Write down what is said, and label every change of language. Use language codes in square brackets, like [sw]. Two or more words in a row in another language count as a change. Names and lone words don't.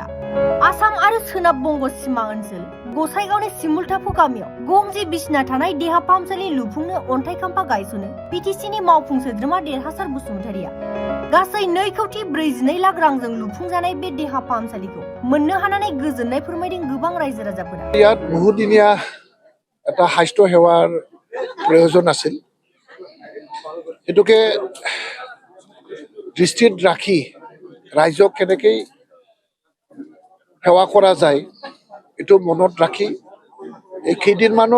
[brx] आसाम आरो सोनाब बंग सीमा ओनसोल गसाइगावनि सिमुलटापु गामियाव गंजि बिसिना थानाय देहा फाहामसालि लुफुंनो अन्थाइ खाम्फा गायसनो बिटिसिनि मावफुं सोद्रोमा देरहासार बसुमतारिया। गासै 2,42 लाख रांजों लुफुंजानाय बे देहा फाहामसालिखौ मोननो हानानै गोजोननाय फोरमायदों गोबां रायजो राजाफोरा। [as] ইয়াত বহুদিনীয়া এটা স্বাস্থ্য সেৱাৰ প্ৰয়োজন আছিল। এটোকে দৃষ্টিত ৰাখি ৰাইজক কেনেকৈ সেৱা কৰা যায় এইটো মনত ৰাখি এই কেইদিনমানৰ